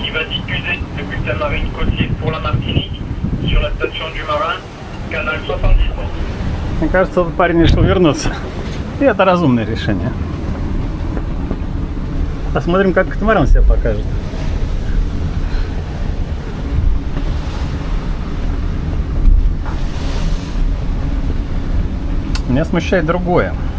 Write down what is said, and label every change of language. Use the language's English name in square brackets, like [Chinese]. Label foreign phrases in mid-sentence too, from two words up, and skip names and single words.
[French] diffusé depuis la marine côtier pour la Martinique, sur la station du Marin, canal 77. [Russian] Мне кажется, этот парень решил вернуться. И это разумное решение. Посмотрим, как катамаран себя покажет. Меня смущает другое.